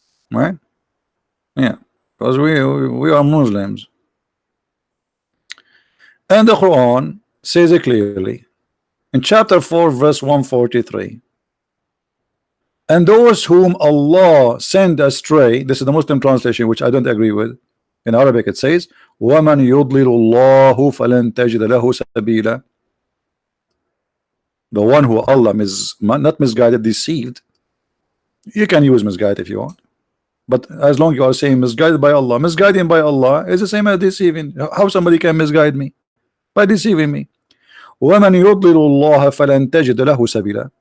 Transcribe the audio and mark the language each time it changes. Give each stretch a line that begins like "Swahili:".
English: Right? Yeah, because we are Muslims. And the Quran says it clearly in chapter 4 verse 143, and those whom Allah send astray, this is the Muslim translation which I don't agree with. In Arabic it says
Arabic: وَمَنْ يُضْلِلُ اللَّهُ فَلَنْ تَجِدَ لَهُ سَبِيلًا.
English: The one who Allah not misguided, deceived. You can use misguided if you want. But as long you are saying misguided by Allah, misguiding by Allah is the same as deceiving. How somebody can misguide me? By deceiving me.
Arabic: وَمَنْ يُضْلِلُ اللَّهَ فَلَنْ تَجِدْ لَهُ سَبِيلًا.